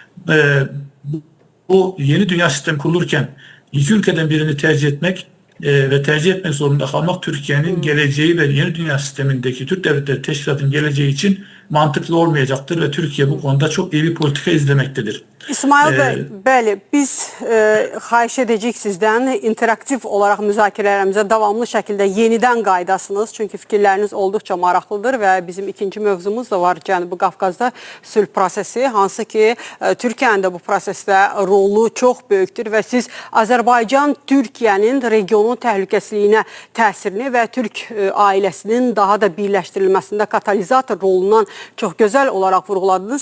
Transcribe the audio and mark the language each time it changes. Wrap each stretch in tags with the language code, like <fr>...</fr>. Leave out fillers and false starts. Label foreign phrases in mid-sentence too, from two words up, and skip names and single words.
<tr>Bu yeni dünya sistemi kurulurken iki ülkeden birini tercih etmek ve tercih etmek zorunda kalmak Türkiye'nin geleceği ve yeni dünya sistemindeki Türk Devletleri Teşkilatı'nın geleceği için mantıklı olmayacaktır ve Türkiye bu konuda çok iyi bir politika izlemektedir.</tr> <az>İsmail bəy, bəli, biz xahiş edəcəyik sizdən interaktiv olaraq müzakirələrimizə davamlı şəkildə yenidən qaydasınız. Çünki fikirləriniz olduqca maraqlıdır və bizim ikinci mövzumuz da var Cənubi Qafqazda sülh prosesi, hansı ki Türkiyənin də bu prosesdə rolu çox böyükdür və siz Azərbaycan Türkiyənin regionun təhlükəsizliyinə təsirini və Türk ailəsinin daha da birləşdirilməsində katalizator rolundan çox gözəl olaraq vurğuladınız.</az>